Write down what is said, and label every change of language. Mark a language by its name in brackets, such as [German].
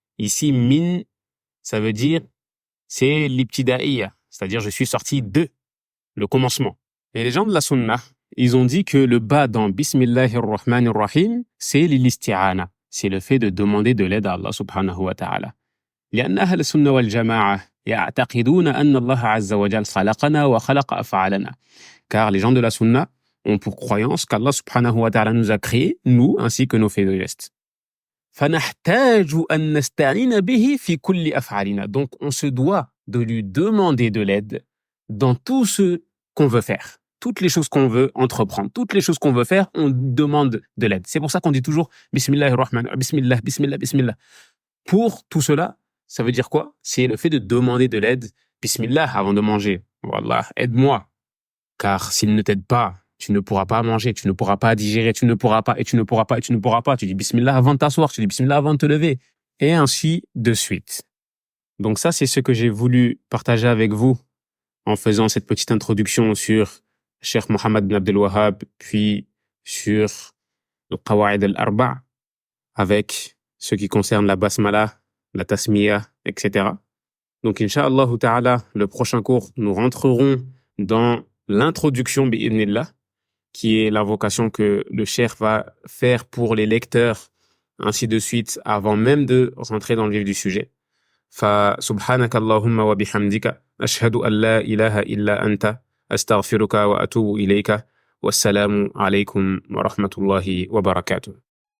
[French] Ici, min, ça veut dire, c'est l'ibtida'iyya, c'est-à-dire je suis sorti de le commencement. Et les gens de la sunna, ils ont dit que le bas dans Bismillahir Rahmanir Rahim, c'est l'isti'ana. C'est le fait de demander de l'aide à Allah subhanahu wa ta'ala. [Arabic] لأن أهل السنة والجماعة يعتقدون أن الله عز وجل خلقنا وخلق أفعالنا. [French] Car les gens de la sunna ont pour croyance qu'Allah subhanahu wa ta'ala nous a créés, nous, ainsi que nos faits de gestes. [Arabic] فنحتاج أن نستعين به في كل أفعالنا. [French] Donc on se doit de lui demander de l'aide dans tout ce qu'on veut faire. toutes les choses qu'on veut entreprendre, toutes les choses qu'on veut faire, on demande de l'aide. C'est pour ça qu'on dit toujours Bismillahir-Rahman, Bismillah, Bismillah, Bismillah. Pour tout cela, ça veut dire quoi? C'est le fait de demander de l'aide. Bismillah avant de manger. Wallah, aide-moi. Car s'il ne t'aide pas, tu ne pourras pas manger, tu ne pourras pas digérer, tu ne pourras pas, et tu ne pourras pas, et tu ne pourras pas. Tu dis Bismillah avant de t'asseoir, tu dis Bismillah avant de te lever. Et ainsi de suite. Donc ça, c'est ce que j'ai voulu partager avec vous en faisant cette petite introduction sur Cheikh Mohammed bin Abdel Wahhab, puis sur le Qawa'id al-Arba' avec ce qui concerne la basmala, la tasmiya, etc. Donc, Inch'Allah ta'ala, le prochain cours, nous rentrerons dans l'introduction bi'idhnillah, qui est l'invocation que le cheikh va faire pour les lecteurs, ainsi de suite, avant même de rentrer dans le vif du sujet. [Arabic] فسبحانك اللهم وبحمدك أشهد أن لا إله إلا أنت أستغفرك وأتوب إليك والسلام عليكم ورحمة الله وبركاته